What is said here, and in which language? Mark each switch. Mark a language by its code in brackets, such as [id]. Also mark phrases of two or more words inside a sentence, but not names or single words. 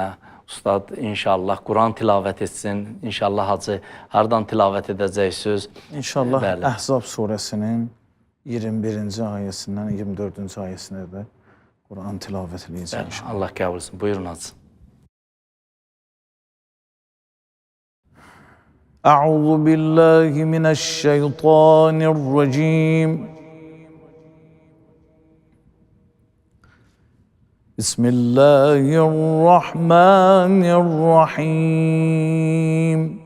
[az] Ustad inşallah Quran tilavət etsin. İnşallah Hacı hardan tilavət edəcəksiniz? İnşallah Əhzab surəsinin 21-ci ayəsindən 24-cü ayəsinə də Quran tilavət edəcək inşallah. Allah qəbul etsin. Buyurun Hacı. [ar] أعوذ بالله من الشيطان الرجيم بسم الله الرحمن الرحيم